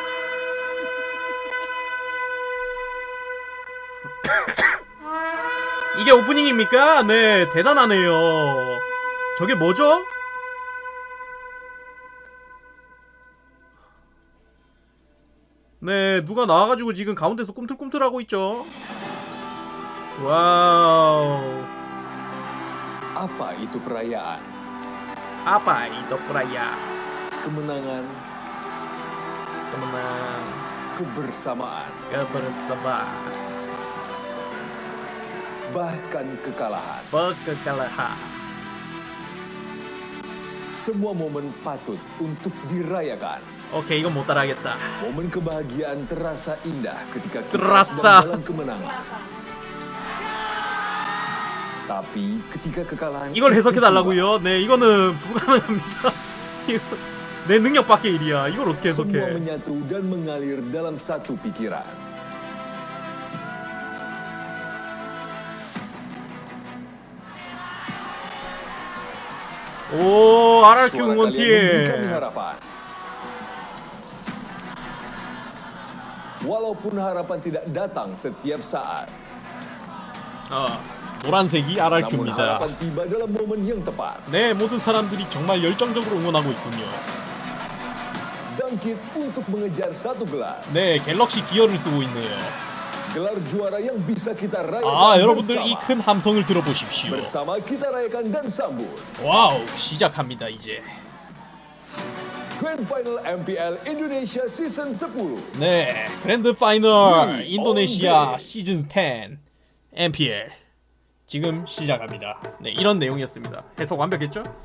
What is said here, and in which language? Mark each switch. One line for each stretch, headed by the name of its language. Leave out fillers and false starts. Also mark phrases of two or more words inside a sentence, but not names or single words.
Korean: 이게 오프닝입니까? 네, 대단하네요. 저게 뭐죠? 네, 누가 나와가지고 지금 가운데서 꿈틀꿈틀하고 있죠. 와우.
Indonesian: Apa itu perayaan? Apa itu perayaan? Kemenangan, kemenang, kebersamaan, kebersamaan, bahkan kekalahan. kekalahan. Semua momen patut untuk dirayakan.
Korean: 오케이, 이건 못 따라하겠다.
Indonesian: Momen kebahagiaan terasa indah ketika kita Terasa. sedang dalam kemenangan. Tapi ketika kekalahan
Korean: 이걸 해석해달라고요? 네, 이거는 불가능합니다. 이거 내 능력 밖의 일이야. 이걸 어떻게
Indonesian: semua
Korean: 해석해?
Indonesian: menyatu dan mengalir dalam satu pikiran.
Korean: 오, RRQ
Indonesian: Suara
Korean: 응원팀.
Indonesian: kalian memberikan harapan. Walaupun harapan tidak datang setiap saat.
Korean: 노란색이
Indonesian: Namun
Korean: RRQ입니다.
Indonesian: harapan tiba dalam momen yang tepat.
Korean: 네, 모든 사람들이 정말 열정적으로 응원하고 있군요.
Indonesian: Bangkit untuk mengejar satu gelar.
Korean: 네, 갤럭시 기어를 쓰고 있네요.
Indonesian: Gelar juara yang bisa kita rayakan
Korean: 아, 여러분들 이
Indonesian: bersama.
Korean: 큰 함성을 들어보십시오.
Indonesian: Bersama kita rayakan dan sambut.
Korean: 와우, 시작합니다 이제.
English: Grand Final MPL Indonesia Season 10.
Korean: 네, 그랜드 파이널 인도네시아 시즌 10 MPL 지금 시작합니다. 네, 이런 내용이었습니다. 해석 완벽했죠?